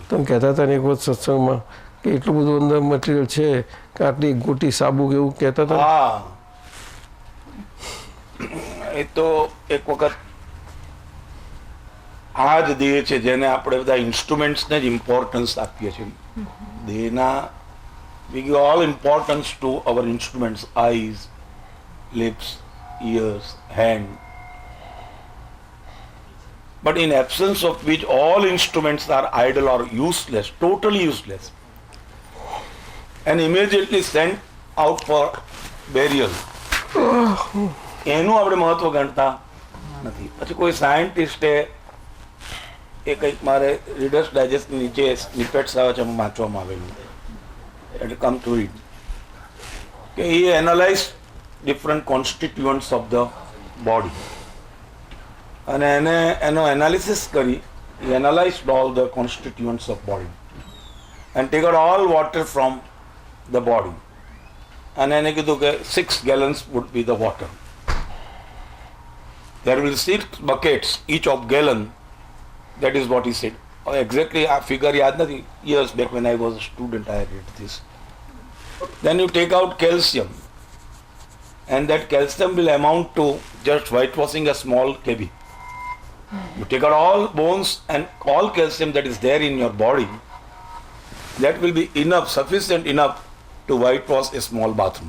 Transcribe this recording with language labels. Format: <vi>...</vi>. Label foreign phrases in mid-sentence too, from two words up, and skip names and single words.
<gu>તમે કહેતા હતા ને એક વખત સત્સંગમાં કે એટલું બધું અંદર મટીરિયલ છે કે આટલી ગોટી સાબુ એવું કહેતા હતા. હા, એ તો એક વખત આ જ દેહ છે જેને આપણે બધા ઇન્સ્ટ્રુમેન્ટ્સને જ ઇમ્પોર્ટન્સ આપીએ છીએ.</gu> <en>દેહના we give all importance to our instruments, eyes, lips, ears, hand. But in absence of which all instruments are idle or useless, totally useless, and immediately sent out for burial.</en> <gu>એનું આપણે મહત્વ ગણતા નથી. પછી કોઈ સાયન્ટિસ્ટે એ કંઈક મારે રીડર્સ ડાયજેસ્ટ નીચે સ્નિપેટ્સ આવે છે એમાં વાંચવામાં આવેલું, એટલે</gu> <en>come to read,</en> <gu>કે એ</gu> <en>analyze different constituents of the body,</en> <gu>અને એને એનો એનાલિસિસ કરી</gu> <en>analyzed all the constituents of body and take out all water from the body,</en> <gu>અને એને કીધું કે</gu> <en>6 gallons would be the water. There will 6 buckets each of gallon. That is what he said. Exactly,</en> <gu>આ figure યાદ નથી.</gu> <en>Years back when I was a student, I read this. Then you take out calcium, and that calcium will amount to just whitewashing a small KB. You take out all bones and all calcium that is there in your body. That will be enough, sufficient enough to whitewash a small bathroom.</en>